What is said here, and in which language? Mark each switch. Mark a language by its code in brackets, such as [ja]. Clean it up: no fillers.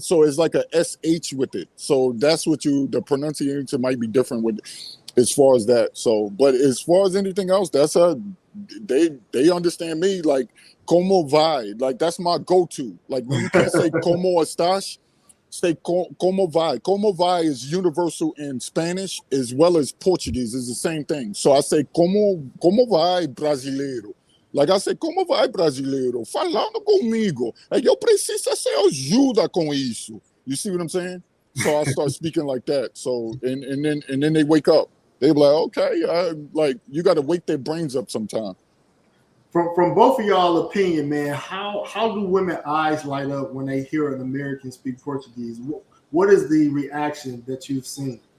[en] So it's like a SH with it. So that's what the pronunciation might be different with as far as that. So, but as far as anything else, that's they understand me like [pt] como vai. [en] Like that's my go-to. Like when you can't say [pt] como estás, [en] say [pt] como vai. Como vai [en] is universal in Spanish as well as Portuguese. It's the same thing. So I say [pt] como vai brasileiro. [en] Like I say, como vai brasileiro? [pt] Falando comigo. Like, eu preciso ser ajuda com isso. [en] You see what I'm saying? So I start speaking like that. So and then they wake up. They be like, okay, like you got to wake their brains up sometime. From both of y'all opinion, man, how do women eyes light up when they hear an American speak Portuguese? What is the reaction that you've seen?